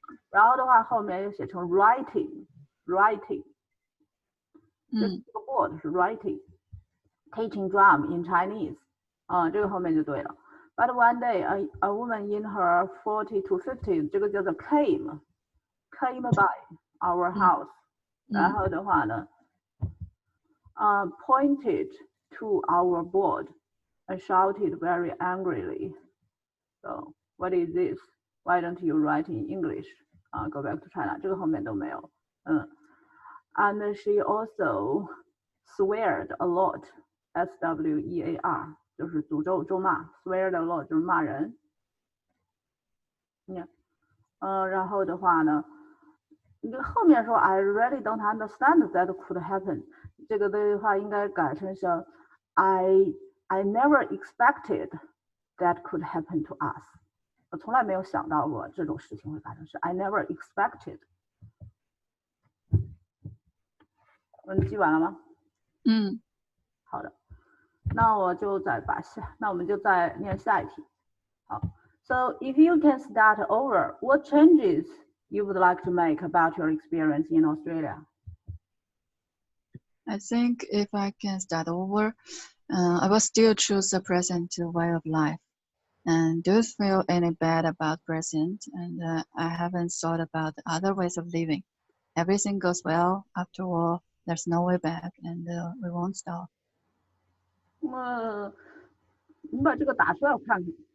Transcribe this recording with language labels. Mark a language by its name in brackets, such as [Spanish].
[Chinese] 然后的话后面又写成 writing， 这个 board 是 writing。 Teaching drum in Chinese，这个后面就对了。 [English] But one day, a woman in her 40 to 50，这个叫做 came by our house，然后的话呢， pointed to our board and shouted very angrily. So what is this? Why don't you write in English? Go back to China. 这个后面都没有。 And she also sweared a lot. [Chinese] SWEAR 就是诅咒咒骂 ， swear a lot 就是骂人。 [English] 然后的话呢，你这个后面说 I really don't understand that could happen，这个的话应该改成是 I never expected that could happen to us。 [Chinese] 我从来没有想到过这种事情会发生，是 I never expected。你记完了吗？好的。那我们就再念下一题。 [English] 好 ，So if you can start over, what changes you would like to make about your experience in Australia? I think if I can start over, I will still choose the present way of life. And don't feel any bad about present. And I haven't thought about other ways of living. Everything goes well. After all, there's no way back, and we won't stop. [Chinese] 你把这个打出来我看看。